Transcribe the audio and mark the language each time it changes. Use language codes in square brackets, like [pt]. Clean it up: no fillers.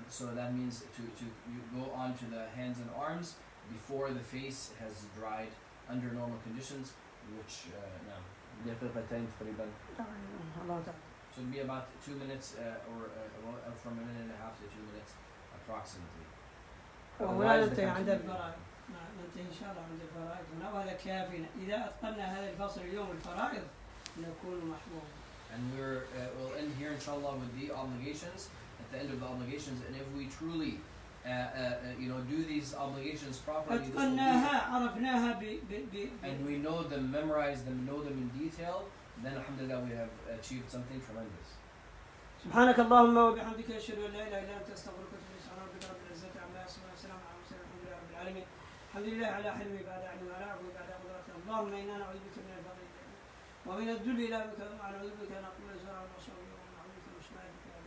[en] So that means you go on to the hands and arms before the face has dried under normal conditions, which so it'll be about 2 minutes, or from a minute and a half to 2 minutes approximately. [ar] ولا ننتهي عند الفرائض، ننتهي إن شاء الله عند الفرائض، وهذا كافينا. إذا أتقنا هذا الفصل اليوم الفرائض نكون محظوظين. [en] And we'll end here inshallah with the obligations, at the end of the obligations, and if we truly do these obligations properly, and we know them, memorize them, know them in detail, then alhamdulillah we have achieved something tremendous. [ar] سبحانك اللهم وبحمدك أشهد أن لا إله إلا أنت أستغفرك وأتوب إليك. سبحان ربك رب العزة عما يصفون وسلام على المرسلين والحمد لله رب العالمين. الحمد لله على حلمه بعد علمه وعلى عفوه بعد قدرته. اللهم إنا نعوذ بك من الفقر ومن الذل إلى بك ونعوذ بك أن نقول زرع ونصر ونعوذ بك من شمالك.